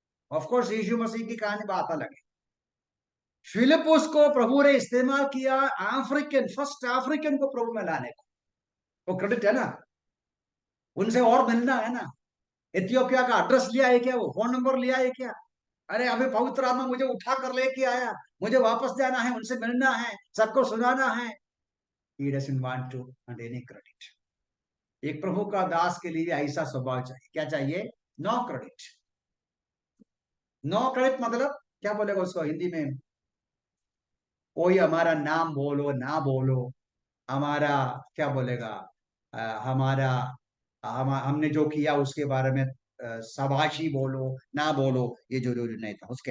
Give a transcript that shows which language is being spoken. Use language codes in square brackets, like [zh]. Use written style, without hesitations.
[hi] Of course यीशु मसीह की कहानी बात अलग है। फिलिपुस को प्रभु ने इस्तेमाल किया अफ्रीकन, फर्स्ट अफ्रीकन को प्रभु में लाने को। वो क्रेडिट है ना, उनसे और मिलना है ना। इथियोपिया का एड्रेस लिया है क्या, वो फोन नंबर लिया है क्या? अरे अभी पवित्र आत्मा मुझे उठा कर लेके आया, मुझे वापस जाना है, उनसे मिलना है, सबको सुनाना है। [en] He doesn't want to earn any credit. [hi] एक प्रभु का दास के लिए ऐसा स्वभाव चाहिए। क्या चाहिए? No credit. नो क्रेडिट मतलब क्या बोलेगा उसको हिंदी में, कोई हमारा नाम बोलो ना बोलो, हमारा क्या बोलेगा, हमारा हमने जो किया उसके बारे में शाबाशी बोलो ना बोलो, ये जरूरी नहीं था उसके।